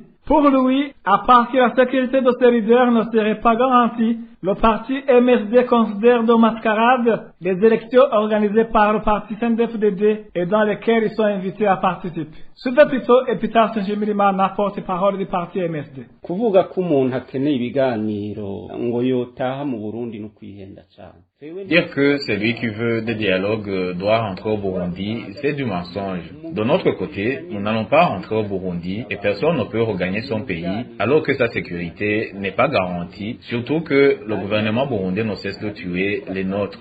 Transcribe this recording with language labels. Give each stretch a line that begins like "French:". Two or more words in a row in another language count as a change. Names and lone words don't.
French: Pour lui, à part que la sécurité de ses leaders ne serait pas garantie, le parti MSD considère de mascarade les élections organisées par le parti CNDD-FDD et dans lesquelles ils sont invités à participer. Suivez plutôt Epitas Nshimirimana, porte-parole du parti MSD.
Rundi: Kuvuga ko umuntu akeneye ibiganiro ngo yotaha mu Burundi no kwihenda cyane.
French: Dire que celui qui veut des dialogues doit rentrer au Burundi, c'est du mensonge. De notre côté, nous n'allons pas rentrer au Burundi et personne ne peut regagner son pays alors que sa sécurité n'est pas garantie, surtout que le gouvernement burundais ne cesse de tuer les nôtres.